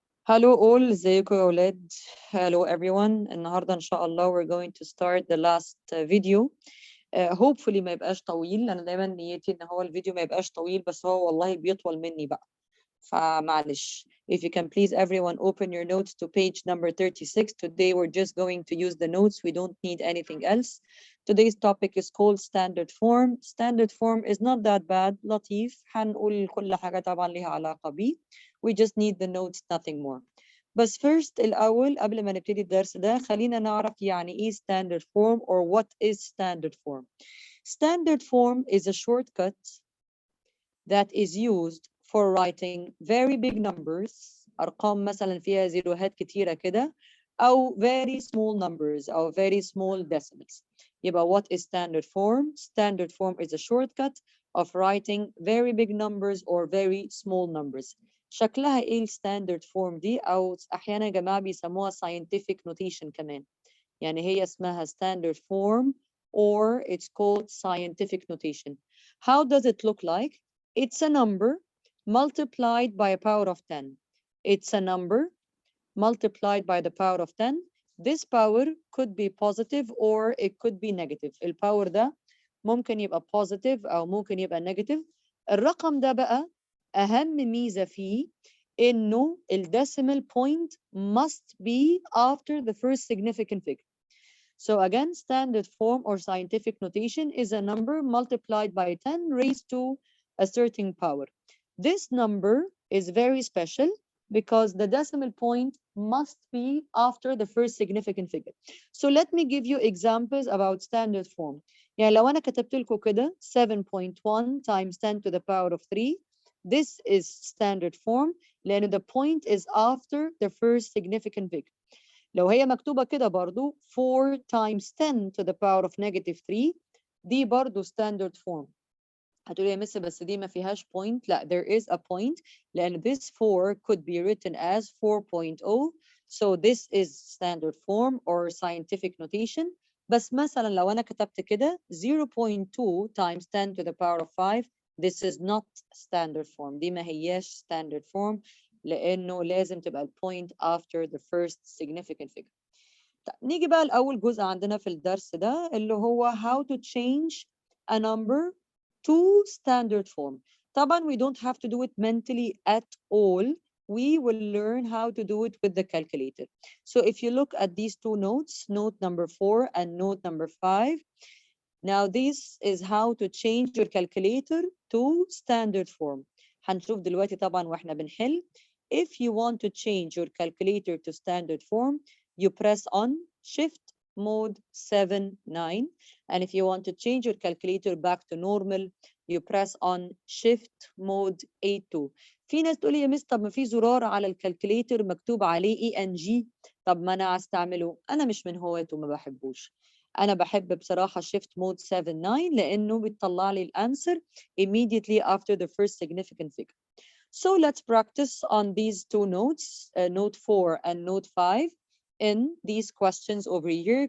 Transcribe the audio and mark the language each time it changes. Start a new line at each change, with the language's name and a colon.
English: Hello all,
Arabic: ازيكم يا ولاد.
English: Hello everyone.
Arabic: النهارده ان شاء الله
English: we're going to start the last video.
Arabic: Hopefully ما يبقاش طويل. انا دايما نيتي ان هو الفيديو ما يبقاش طويل، بس هو والله بيطول مني بقى. فمعلش.
English: If you can please everyone open your notes to page number 36. Today we're just going to use the notes. We don't need anything else. Today's topic is called standard form. Standard form is not that bad.
Arabic: لطيف. هنقول كل حاجة طبعا ليها علاقة بيه.
English: We just need the notes, nothing more.
Arabic: بس first الأول قبل ما نبتدي الدرس ده خلينا نعرف يعني إيه standard form
English: or what is standard form. Standard form is a shortcut that is used for writing very big numbers.
Arabic: أرقام مثلا فيها زيروهات كتيرة كده أو
English: very small numbers
Arabic: أو
English: very small decimals. يبقى what is standard form? Standard form is a shortcut of writing very big numbers or very small numbers.
Arabic: شكلها ايه standard form دي او احيانا يا جماعه بيسموها scientific notation كمان. يعني هي اسمها
English: standard form or it's called scientific notation. How does it look like? It's a number multiplied by a power of 10. It's a number multiplied by the power of 10. This power could be positive or it could be negative.
Arabic: الباور ده ممكن يبقى positive او ممكن يبقى negative. الرقم ده بقى أهم ميزة فيه إنه
English: decimal point must be after the first significant figure. So again, standard form or scientific notation is a number multiplied by 10 raised to a certain power. This number is very special because the decimal point must be after the first significant figure. So let me give you examples about standard form.
Arabic: يعني لو أنا كتبت لكم كده
English: 7.1 times 10 to the power of 3, this is standard form لأن the point is after the first significant figure.
Arabic: لو هي مكتوبة كده برضو
English: 4 times 10 to the power of negative 3 دي برضو standard form.
Arabic: هتقولي يا مس بس دي ما فيهاش point.
English: لا, there is a point لأن this 4 could be written as 4.0. So this is standard form or scientific notation.
Arabic: بس مثلا لو أنا كتبت كده
English: 0.2 times 10 to the power of 5, this is not standard form.
Arabic: دي ما هياش standard form لأنه لازم تبقى البوينت
English: after the first significant figure.
Arabic: نيجي بقى لأول جزء عندنا في الدرس ده اللي هو
English: how to change a number to standard form. طبعا we don't have to do it mentally at all. We will learn how to do it with the calculator. So if you look at these two notes, note number 4 and note number 5, now this is how to change your calculator to standard form.
Arabic: هنشوف دلوقتي طبعا واحنا بنحل.
English: If you want to change your calculator to standard form, you press on Shift Mode 7-9. And if you want to change your calculator back to normal, you press on Shift Mode 8-2.
Arabic: في ناس تقول لي يا مس طب ما في زرار على الكالكوليتر مكتوب عليه ENG، طب ما انا استعمله. انا مش من هواته، ما بحبوش. انا بحب بصراحه Shift Mode 7-9 لانه بيطلع لي الانسر
English: immediately after the first significant figure. So let's practice on these two notes, note 4 and note 5, in these questions over here.